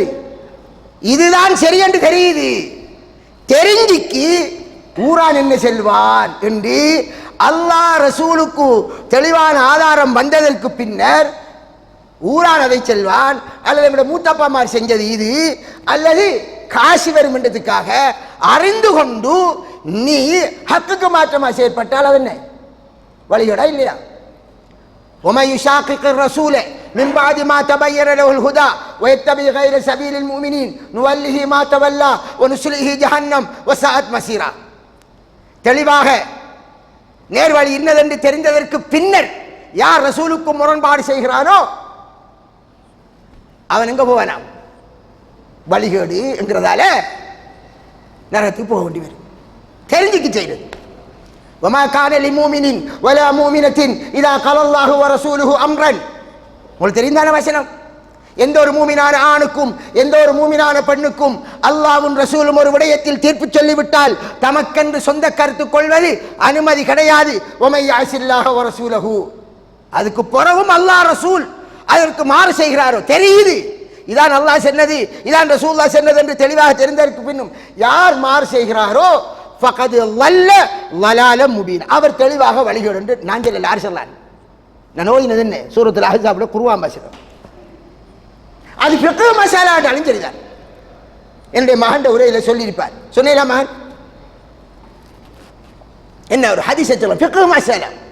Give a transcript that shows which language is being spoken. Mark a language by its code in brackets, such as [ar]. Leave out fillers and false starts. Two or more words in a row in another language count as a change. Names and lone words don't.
[ta] இதுதான் சரி என்று தெரியுது, தெரிஞ்சிக்கு ஊரான் என்ன செல்வான் என்று அல்லாஹ் ரசூலுக்கு தெளிவான ஆதாரம் வந்ததற்கு பின்னர் ஊரான் அதை செல்வான், அல்லது மூத்தப்பாமார் செஞ்சது இது, அல்லது காசு வரும் என்றதுக்காக அறிந்து கொண்டு நீ ஹக்குக்கு மாற்றமா செயற்பட்டால் அது என்ன வழிகேடா இல்லையா? [ar] وَمَن يُشَاقِقِ الرَّسُولَ مِن بَعْدِ مَا تَبَيَّنَ لَهُ الْهُدَى وَيَتَّبِعْ غَيْرَ سَبِيلِ الْمُؤْمِنِينَ نُوَلِّهِ مَا تَوَلَّى وَنُصْلِهِ جَهَنَّمَ وَسَاءَتْ مَصِيرًا. [ta] தெளிவாக நேர்வழி இன்னதென்று தெரிந்ததற்கு பின்னர் யார் ரசூலுக்கு முரண்பாடு செய்கிறானோ அவன் எங்க போவானாம்? வழிகேடு என்கிறதால நரகத்துக்கு போக வேண்டி வரும். தெரிஞ்சுக்கு செய்யறது. [ar] وما كان لمؤمن ولا مؤمنة إذا قال الله ورسوله أمرا. [ta] உங்களுக்கு தெரிந்தான வசனம், எந்த ஒரு மூமினான ஆணுக்கும் எந்த ஒரு மூமினான பெண்ணுக்கும் அல்லாஹ்வும் ரசூலும் ஒரு விடயத்தில் தீர்ப்பு சொல்லிவிட்டால் தமக்கென்று சொந்த கருத்து கொள்வது அனுமதி கிடையாது. [ar] ومن يعص الله ورسوله, [ta] அதுக்கு பிறகும் அல்லாஹ் ரசூல் அதற்கு மாறு செய்கிறாரோ தெரியுது, இதான் அல்லாஹ் சொன்னது, இதான் ரசூலுல்லாஹ் சொன்னது என்று தெளிவாக தெரிந்ததற்கு பின்னும் யார் மாறு செய்கிறாரோ [ar] فقد ضل ضلالا مبين, [ta] அவர் தெளிவாக வழிகேடு என்று நான் சொல்லல, யார் சொன்னார்? நான் ஓதினது என்ன? சூரத்துல் அஹ்ஸாப்ல குர்ஆன் வசனம், அது [ar] فقه مسألة [ta] என்றாலும் சரிதான். என்னுடைய மகன் உரையில சொல்லியிருப்பார், சொன்னீங்களா மகன்? என்ன ஒரு ஹதீஸ் சொல்ல [ar] فقه مسألة.